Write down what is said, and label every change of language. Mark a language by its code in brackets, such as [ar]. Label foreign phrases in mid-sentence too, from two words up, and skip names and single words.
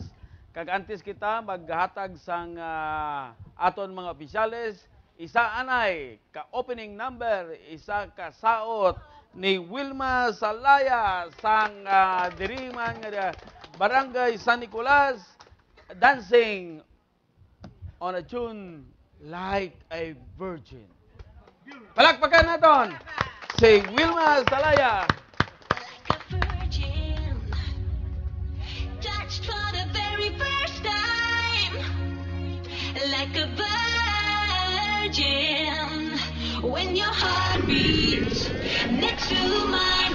[hil] Kag antes kita maghatag sang aton mga opisyales, isa anay ka [en] opening number, [hil] isa ka saot ni Wilma Salaya sang diriman nga barangay San Nicolas, [en] dancing on a tune like a virgin. [hil] Palakpakan naton si Wilma Salaya. [en] Like a virgin, when your heart beats next to mine.